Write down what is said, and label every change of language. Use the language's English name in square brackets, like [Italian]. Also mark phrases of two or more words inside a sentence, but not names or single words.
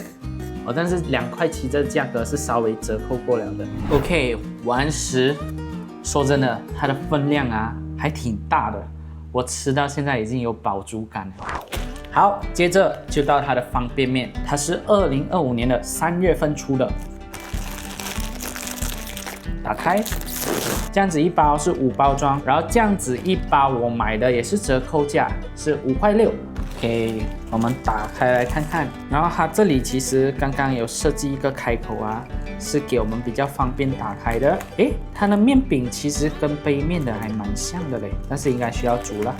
[Chinese] 但是2塊7這個價格是稍微折扣過了的 ，OK。完食。說真的，它的分量啊還挺大的，我吃到現在已經有飽足感了。好，接着就到它的方便麵，它是2025年的3月份出的。打開，這樣子一包是5包裝，然後這樣子一包我買的也是折扣價，是5塊6。OK， 我們打開來看看，然後它這裡其實剛剛有設計一個開口啊，是給我們比較方便打開的。誒，它的麵餅其實跟杯麵的還蠻像的嘞，但是應該需要煮了。